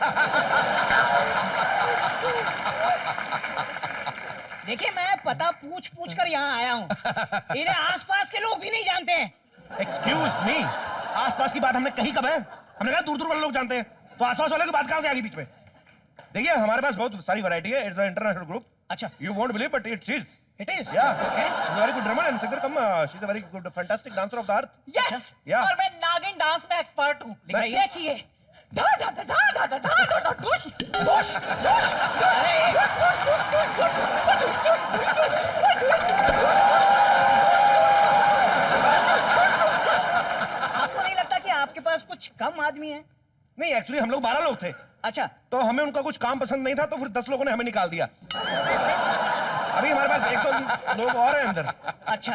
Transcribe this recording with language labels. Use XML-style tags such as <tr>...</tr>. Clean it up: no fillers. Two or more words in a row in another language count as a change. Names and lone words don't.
<hi>देखिए, मैं पता पूछ पूछ कर यहाँ आया हूँ। इन्हें आसपास के लोग भी नहीं जानते हैं।</hi> <en>excuse me,</en> <hi>आसपास की बात हमने कही कब है? हमने कहा दूर दूर वाले लोग जानते हैं, तो आसपास वाले की बात कहाँ से आ गई बीच में? देखिए हमारे पास बहुत सारी वैरायटी है।</hi> <en>It's a international group. अच्छा, You won't believe, but it is. it is Yeah. She's a very good drummer and singer. She's a very good, fantastic dancer of the earth. यस, Yeah.</en> <hi>और मैं नागिन डांस में एक्सपर्ट हूँ। दिखाइए। देखिए, धा धा धा धा धा धा धा धा धा डुश डुश डुश डुश डुश डुश डुश डुश डुश डुश डुश। आपको नहीं लगता कि आपके पास कुछ कम आदमी है? नहीं, एक्चुअली हम लोग 12 लोग थे, अच्छा, तो हमें उनका कुछ काम पसंद नहीं था, तो फिर 10 लोगों ने हमें निकाल दिया। अभी हमारे पास एक तो लोग और हैं अंदर। अच्छा।</hi>